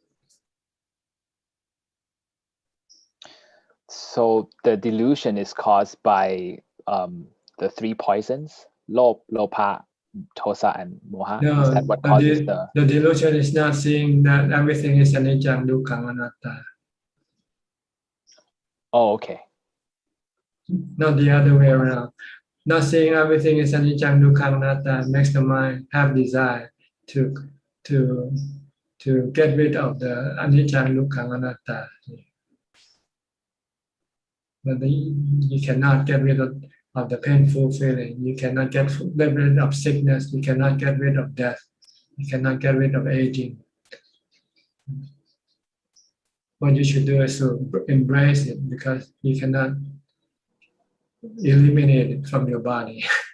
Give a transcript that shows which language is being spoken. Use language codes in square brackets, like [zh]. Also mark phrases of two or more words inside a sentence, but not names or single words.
[en] So the delusion is caused by the three poisons, [pi] lopa, tosa, [en] and moha. No, Is that what causes the delusion is not seeing that everything is [pi] anicca, dukkha, anatta. [en] Oh, okay. Not the other way around. Not seeing everything is [pi] anicca, dukkha, anatta [en] makes the mind have desire to get rid of the [pi] anicca, dukkha, anatta. [en] But you cannot get rid of the painful feeling. You cannot get rid of sickness. You cannot get rid of death. You cannot get rid of aging. What you should do is to embrace it because you cannot eliminate it from your body.